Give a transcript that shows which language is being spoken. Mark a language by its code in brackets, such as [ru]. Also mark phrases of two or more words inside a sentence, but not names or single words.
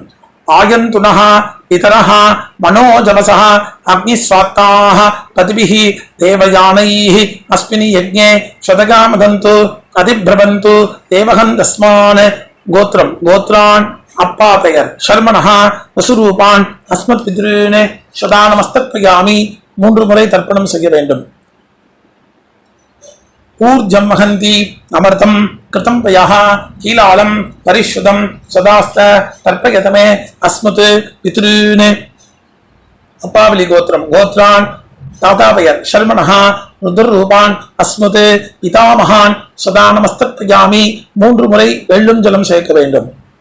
[sa] आयन्तु नः पितरः मनोजवसः अग्निष्वात्ताः पथिभिः देवयानैः अस्मिन् यज्ञे शतकामतन्तु अतिप्रवन्तु देवहन् तस्मान्. கோத்ரம். [ta] கோத்ரான் அப்பா பெயர் [sa] शर्मणः वसुरूपान् अस्मत् पितॄन् सदानमस्तर्पयामि [ta] 3 முறை தர்ப்பணம் செய்ய வேண்டும். [sa] ऊर्जं वहन्ती अमृतं घृतं पयः कीलालं परिस्रुतं स्वधास्थ तर्पयत मे अस्मत् पितॄन्. [ta] அப்பாவலி கோத்திரம். கோத்ரான் தாத்தா பெயர் [sa] शर्मणः रुद्ररूपान् अस्मत् पितामहान् सदानमस्तर्पयामि [ta] 3 முறை வெள்ளும் ஜலம் சேர்க்க வேண்டும்.